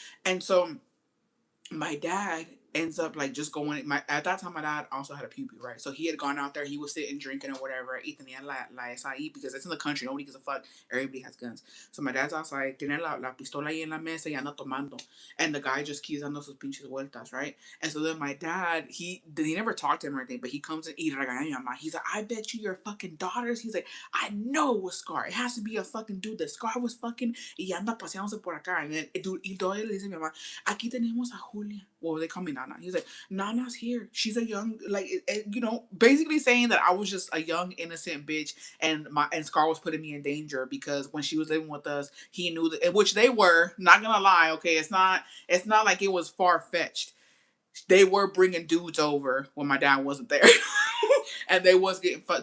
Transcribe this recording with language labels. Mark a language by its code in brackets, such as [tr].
[en] And so my dad ends up like just going. At that time, my dad also had a puppy, right? So he had gone out there. He was sitting drinking or whatever. [es] Y tenía la esa ahí, [en] because it's in the country. Nobody gives a fuck. Everybody has guns. So my dad's outside. [es] Tiene la pistola ahí en la mesa y anda tomando. [en] And the guy just keeps [es] dando sus pinches vueltas, [en] right? And so then my dad, he never talked to him or anything, but he comes in, [es] y regaña mi mamá. [en] He's like, I bet you your fucking daughters. He's like, I know it was Scar. It has to be a fucking dude that Scar was fucking [es] y anda paseándose por acá. [en] And then, dude, [es] y todavía le dice a mi mamá, aquí tenemos a Julia. [en] Well, they call me Nana. He's like, Nana's here. She's a young, like, you know, basically saying that I was just a young, innocent bitch, and Scar was putting me in danger because when she was living with us, he knew that, which they were. Not gonna lie, okay, it's not like it was far fetched. They were bringing dudes over when my dad wasn't there. And they was getting fucked.